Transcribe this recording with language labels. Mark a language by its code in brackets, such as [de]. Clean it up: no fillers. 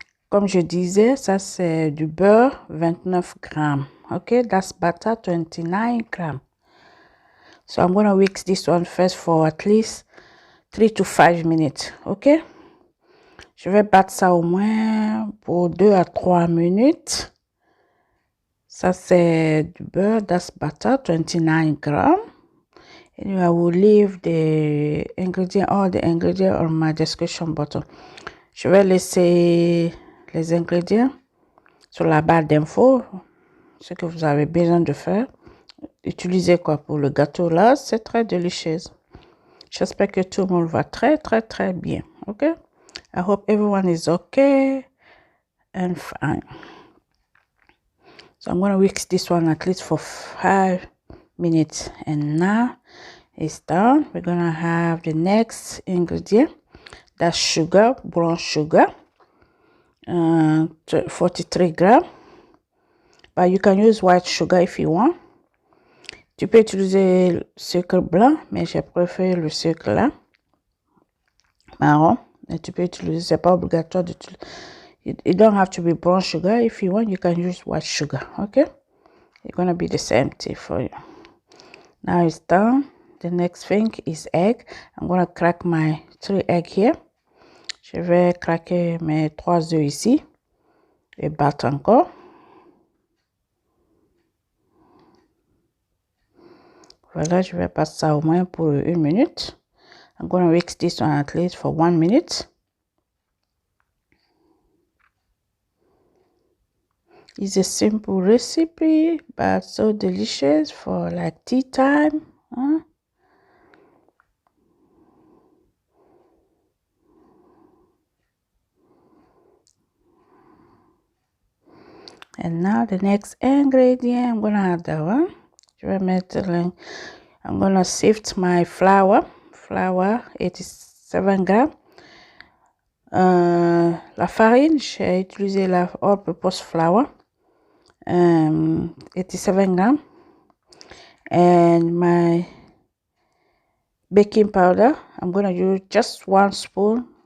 [fr] Comme je disais, ça c'est du beurre 29 grammes. [en] Okay, that's butter 29 gram. So I'm going to whisk this one first for at least 3 to 5 minutes. OK? [fr] Je vais battre ça au moins pour 2 à 3 minutes. Ça, c'est du beurre. That's butter, 29 grams. [en] And I will leave the ingredients, all the ingredients on my description bottom. [fr] Je vais laisser les ingrédients sur la barre d'infos. Ce que vous avez besoin de faire. Utilisez quoi pour le gâteau là, c'est très délicieux. J'espère que tout le monde va très bien. [en] OK? I hope everyone is okay and fine. So I'm going to whisk this one at least for 5 minutes. And now it's done. We're going to have the next ingredient. That's sugar, brown sugar. 43 grams. But you can use white sugar if you want. [fr] Tu peux utiliser le sucre blanc, mais je préfère le sucre là, marron. Et tu peux utiliser, c'est pas obligatoire d'utiliser. [en] You don't have to be brown sugar. If you want, you can use white sugar. Okay? It's gonna be the same thing for you. Now it's done. The next thing is egg. I'm gonna crack my 3 eggs here. [fr] Je vais craquer mes 3 œufs ici et battre encore. Voilà, je vais passer ça au moins pour 1 minute. [en] I'm going to whisk this one at least for 1 minute. It's a simple recipe, but so delicious for like tea time. Huh? And now the next ingredient, I'm going to add that one. Je vais mettre I'm going to sift my flour. Flour, 87 grammes. [fr] La farine, j'ai utilisé la all-purpose flour. [en] 87 grams. And my baking powder, I'm going to use just 1 spoon.